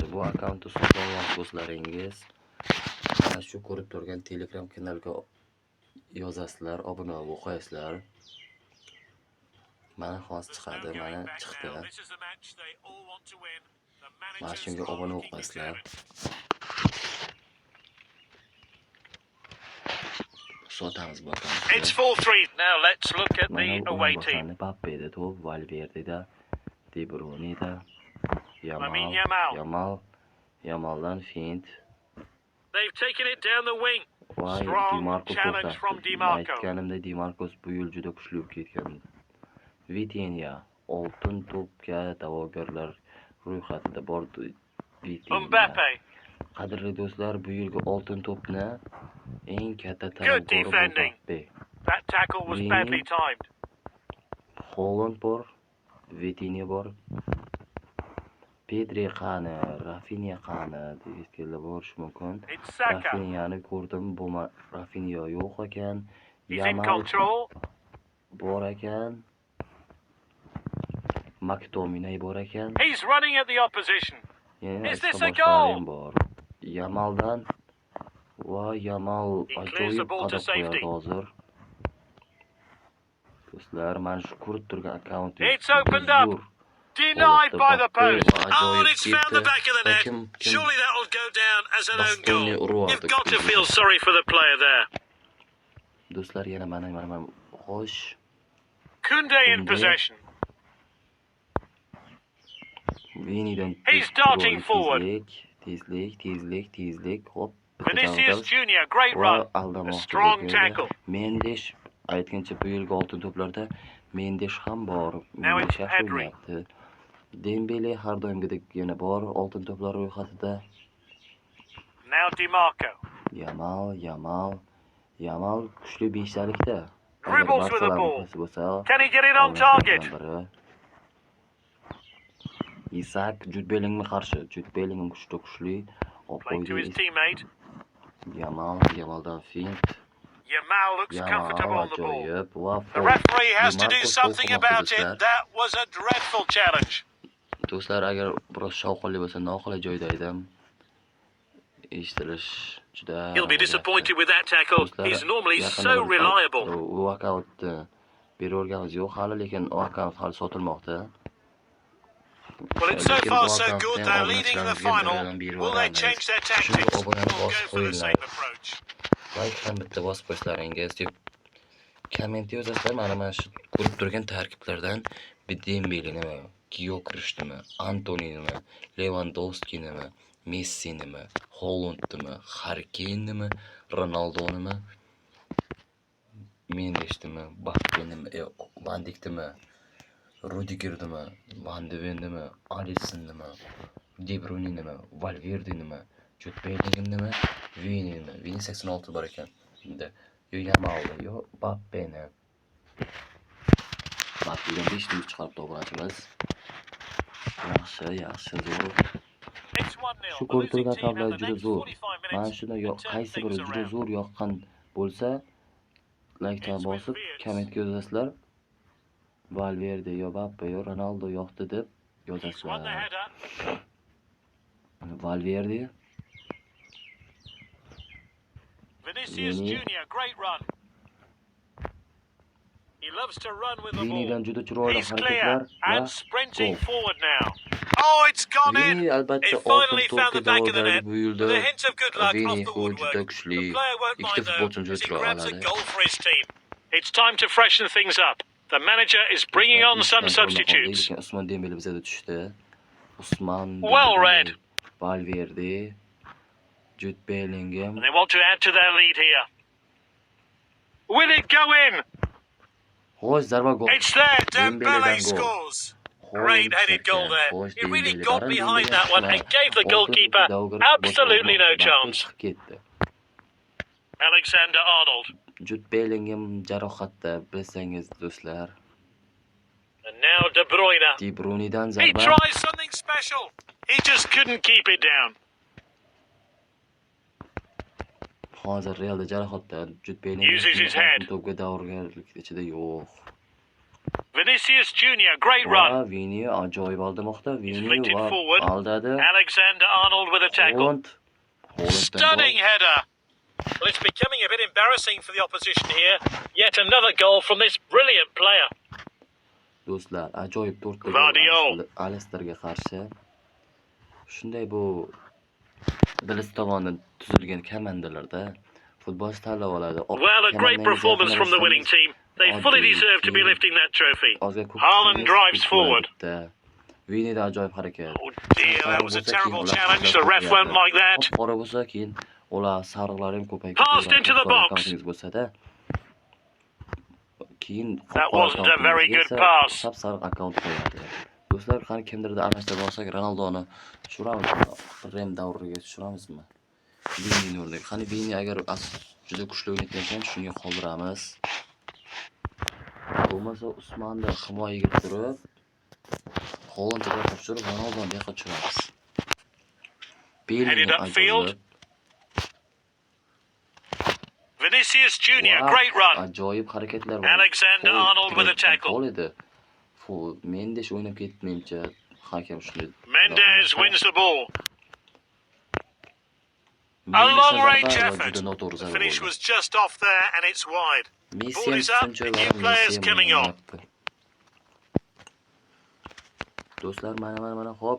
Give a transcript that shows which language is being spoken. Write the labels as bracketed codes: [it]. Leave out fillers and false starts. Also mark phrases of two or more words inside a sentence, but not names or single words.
[uz] Bu akkauntni sotmoqchi bo'lsalaringiz, mana shu ko'rib turgan Telegram kanaliga yozasizlar, obuna bo'lib qo'yasizlar. Mana hozir chiqadi, mana chiqdi. Mana shunga obuna bo'lib qo'yasizlar. Sotamiz bu akkauntni. [en] It's 4-3. Now let's look at the away team. [uz] Mbappé'da to'p, Valverde'da, De Bruyne'da, Lamine Yamaldan feint. [en] They've taken it down the wing. [uz] Voy, [en] Strong Di Marcos challenge from Di Marco. [uz] Aytganimda Di Marcos bu yil juda kuchli bo'lib ketgan. Vitinha oltin to'pga da'vogarlar ro'yxatida bor. Mbappe. Qadrli do'stlar, bu yilgi oltin to'pni eng katta [en] Good defending. Mbappe. That tackle was badly timed. [uz] Holland bor, Vitinha bor. Pedri qani, Rafinha qani degan bo'lishi mumkin. [en] It's Saka. [uz] Rafinhani ko'rdim, bu Rafinha yo'q ekan. [en] He's in control. [uz] Bor ekan. McTominay bor ekan. [en] He's running at the opposition. Is this a goal? goal? [uz] Yamaldan. Va Yamal [en] clears the ball to safety. [uz] hozir. Do'stlar, mana shu ko'rib turgan akkaunti. [en] It's opened up. Denied by the post. Oh, and it's found the back of the net. Surely that'll go down as an own goal. You've got to feel sorry for the player there. [uz] Do'stlar, yana mana xo'sh. [en] Kunde in possession. He's darting forward. [uz] Tezlik. Hop. [en] Vinicius Junior, great run. A strong tackle. [uz] Mendes aytgancha bu yilgi oltin to'plarda Mendes ham bor. [en] Now it's Pedri. [uz] Dembele har doimgidek yana bor oltin to'plar ro'yxatida. [en] Now Di Marco. [uz] Yamal kuchli 5talikda. [en] Dribbles with the ball. Can he get it on target? [uz] Isak Jude Bellinghamga qarshi. Jude Bellingham kuchli. [en] Playing to his teammate. [uz] Yamaldan feint. [en] Yamal looks comfortable on the ball. The The referee has to do something about it. That was a dreadful challenge. [uz] Do'stlar, agar biroz shovqinli bo'lsa, noqulay joyda edim. Eshitilish juda. [en] He'll be disappointed with that tackle. He's normally so reliable. [uz] U akkauntni beraverganimiz yo'q hali, lekin u akkaunt hali sotilmoqda. [en] Well, it's so far so good. They're leading the final. Will they change their tactics or go for the same approach? [uz] Like ham bitta bosib qo'yishlaringiz deb komment yozasizlar. Mana shu ko'rib turgan tarkiblardan Dembele nima, Gyökeres nima, Antony nima, Lewandowski nima, Messi nima, Haaland nima, Harry Kane nima, Ronaldo nima, Mendes nima, Mbappe nima, Van Dijk nima, Rudiger nima, Van de Ven nima, Alisson nima, De Bruyne nima, Valverde nima, Jude Bellingham nima, Vini nima. Vini 86 bor ekan. Endi Yamal yo Mbappe nima. Mbappe 5 ta chiqarib obrachimiz. Yaxshi, zo'r. [en] It's 1-0. [uz] Shu [en] The losing [uz] ko'rtirgan [en] team have [uz] tablar [en] the [uz] juda [en] next [uz] zo'r. [en] 45 [uz] Mana [en] minutes [uz] shuni [en] to turn [uz] qaysi biri [en] things [uz] juda [en] around. [uz] zo'r yoqqan bo'lsa, like bosib, kommentga yozasizlar. Valverde yo Mbappe yo Ronaldo yoqdi deb [en] He's won the [uz] yozasizlar. [en] header. Valverde, Vinicius Vini. Junior, great run. He loves to run with the [uz] Vini'dan [en] ball. [uz] juda chiroyli [en] He's clear [uz] harakatlar va [en] and sprinting [uz] gol. [en] forward now. Oh, it's gone in. [uz] Vini albatta [en] It finally [uz] oltin [en] found the [uz] to'pga [en] back of the net [uz] da'vogarlik buyurdi. [en] with a hint of good luck [uz] Vini [en] off the woodwork. [uz] juda [en] The [uz] kuchli. [en] player won't [uz] Ikkita [en] mind though [uz] futbolchini [en] as [uz] juda [en] he [uz] chiroyli [en] grabs a [uz] oladi. [en] goal for his team. It's time to freshen things up. The manager is bringing on some substitutes. [uz] Lekin Usmon Dembele bizga tushdi. Usmon [en] Well [uz] Dembele, [en] read. Valverde, Jude Bellingham. And they want to add to their lead here. Will it go in? [uz] Xo'sh, zarba gol. [en] It's there. [uz] Dembele'dan [en] Dembele [uz] gol. [en] scores. Great headed goal there. [uz] Xo'sh, [en] He really [uz] Dembele [en] got [uz] baran [en] behind [uz] Dembele [en] that one and [uz] yaxshi. [en] gave the goalkeeper [uz] Oltin [en] absolutely no [uz] futbolchi [en] chance. [uz] chiqib ketdi. [en] Alexander Arnold. [uz] Jude Bellingham jarohatda, bilsangiz do'stlar. [en] And now De Bruyne. [uz] De Bruyne'dan [en] He [uz] zarba. [en] tries something special. He just couldn't keep it down. [uz] Hozir Realda jarohatda, Jude Bellingham [en] Uses his head. [uz] to'pga da'vogarlik ichida yo'q. [en] Vinicius Junior, great run. [uz] Va Vini ajoyib oldirmoqda. Vini [en] flicked it [uz] va [en] forward. [uz] aldadi. [en] Alexander Arnold with a tackle. [uz] Haalanddan [en] Stunning [uz] gol. [en] header. Well, it's becoming a bit embarrassing for the opposition here. Yet another goal from this brilliant player. [uz] Do'stlar, ajoyib 4 ta Gvardiol. gol Alestarga qarshi. Shunday bu Bilis tomonidan tuzilgan komandalarda futbolchi tanlab oladi. [en] Well, a great performance from the winning team. They fully deserve to be lifting that trophy. Haaland drives forward. [uz] Vinida ajoyib harakat. [en] Oh dear, that was a terrible challenge. The ref won't like that. [uz] Qora bo'lsa keyin ular sariqlar ham ko'payib [en] Passed into the box. [uz] bo'lsa-da. Keyin [en] That wasn't a very good pass. [uz] Sariq akkaunt qo'yadi. Do'stlar, qani kimdirda almashtirib olsak, Ronaldoni tushiramiz. Rem davriga tushiramizmi? Vini o'rniga. Qani Vini agar juda kuchli o'ynayotgan ekan, shunga qoldiramiz. Bo'lmasa Usmonda himoyaga turib, Haalandga tushirib, Ronaldoni yoqqa tushiramiz. [en] Headed upfield. Vinicius Junior, great run. [uz] Ajoyib harakatlar. [en] Alexander Arnold with a tackle. [uz] Mendes o'ynab ketmeycha, hakam shunday. [en] Mendes wins the ball. A long-range effort. The finish was just off there and it's wide. Ball is up and new players coming on. [uz] Do'stlar, mana hop.